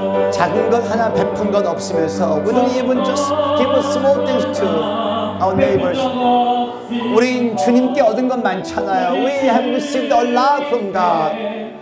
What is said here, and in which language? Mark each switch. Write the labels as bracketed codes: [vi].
[ko] 작은 것 하나 베푼 것 없으면서 [en] we don't even just give small things to our neighbors. [ko] 우린 주님께 얻은 것 많잖아요. [en] We have received a lot from God.